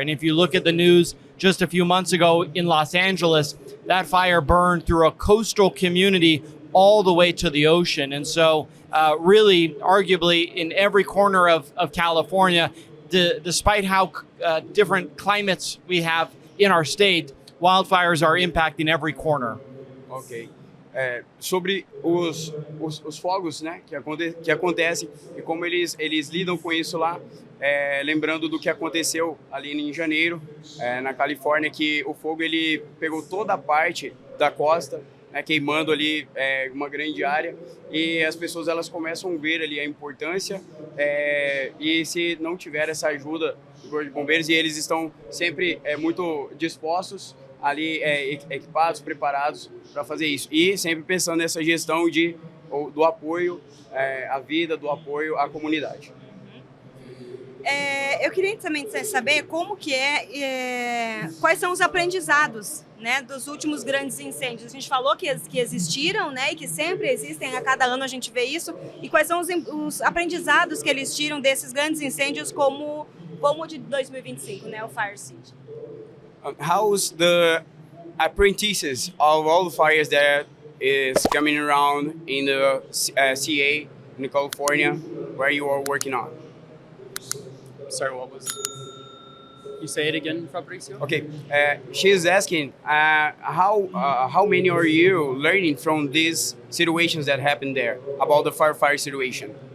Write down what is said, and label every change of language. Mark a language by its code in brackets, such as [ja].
[en] And if you look at the news just a few months ago in Los Angeles, that fire burned through a coastal community all the way to the ocean. And so really, arguably, in every corner of California, despite how different climates we have in our state, wildfires are impacting every corner. Ok. [pt] Sobre os fogos, né, que acontecem e como eles lidam com isso lá, lembrando do que aconteceu ali em janeiro, na Califórnia, que o fogo ele pegou toda a parte da costa, né, queimando ali uma grande área, e as pessoas elas começam a ver ali a importância, e se não tiver essa ajuda do Corpo de Bombeiros, e eles estão sempre muito dispostos ali, equipados, preparados para fazer isso, e sempre pensando nessa gestão do apoio à vida, do apoio à comunidade. Eu queria também saber como que quais são os aprendizados, né, dos últimos grandes incêndios. A gente falou que existiram, né, e que sempre existem, a cada ano a gente vê isso. E quais são os aprendizados que eles tiram desses grandes incêndios como o de 2025, né, o Fire City? [en] How's the apprentices of all the fires that is coming around in the CA, in California, where you are working on? Sorry, what was... You say it again, Fabrizio? Okay, she's asking how many are you learning from these situations that happened there, about the fire situation?